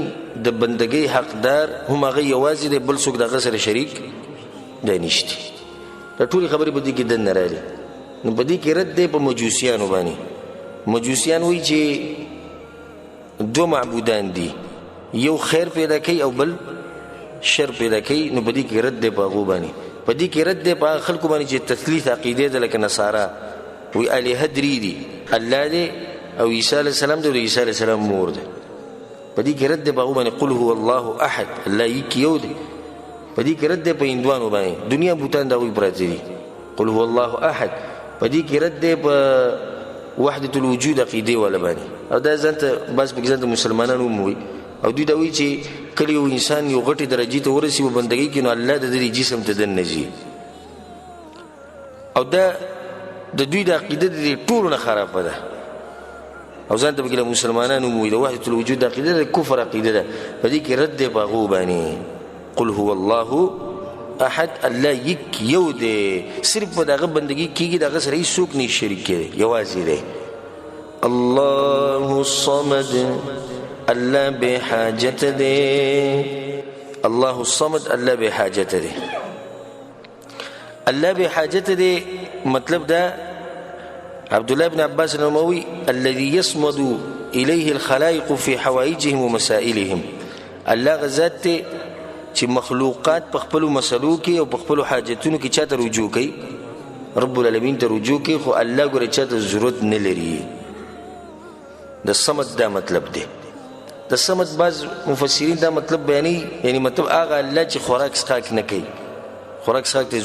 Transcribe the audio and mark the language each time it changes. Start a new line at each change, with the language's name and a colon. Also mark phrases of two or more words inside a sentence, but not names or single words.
Pashto: د بندګۍ حقدار هم هغه یوازې دی بل څوک دغه سره شریک دی نشتی دا ټولې خبرې په دې کې دننه راغلي نو په دې کې رد دی په مجوسیانو باندې مجوسیان وی چې دو معبودان دي یو خیر پیدا کوي او بل شر پیدا کوي نو په دې کې رد دی په هغو باندې په دې کې رد دی په خلکو باندې چې تثلیث عقیده ده لکه نصارا وی الهه درې دي الله دی او عیسی
Arabic: علیه السلام
Pashto: دی او عیسی
Arabic: علیه السلام
Pashto: مور ده په دې کې رد دی په هغو باندې
Arabic: قل هو الله احد
Pashto: الله یک یو دی په دې کې رد دی په هندوانو باندې دنیا بوتان دا وی پراته دي قل هو الله احد په دې کې رد دی په
Arabic: وحدة الوجود
Pashto: عقیده ولا باندې او دا ځانته بس په ځانته مسلمانانو وي او دوی دا وایي چې کله یو انسان یو غټي درجه ته ورسي په بندګۍ کې نو الله د دې جسم ته دننځي او دا د دوی د عقیده د ټولو نه خرابه ده او ځانته په مسلمانانو وي د
Arabic: وحدة الوجود
Pashto: عقیده د کفر عقیده ده په دې کې رد په هغو باندې
Arabic: قل هو الله احد
Pashto: الله یک یو دی صرف په دغه بندگی کیږي دغه سره هیڅوک نه شریک کوي یوازې دی
Arabic: الله الصمد
Pashto: الله به حاجت دی
Arabic: الله الصمد
Pashto: الله به حاجت دی الله به حاجت دی مطلب دا
Arabic: عبد الله بن عباس النموي الذي يصمد اليه الخلائق في حوائجهم ومسائلهم
Pashto: الله غزات چې مخلوقات په خپل مسلو کې او په خپل حاجتونو کې چاته رجوع کوي
Arabic: رب العالمین
Pashto: ته رجوع کوي خو الله ګوره چاته ضرورت نه لري د صمد دا مطلب دی د صمد بعض مفسرین دا مطلب بیانوي یعنی مطلب هغه الله چې خوراک څښاک نه کوي خوراک څښاک ته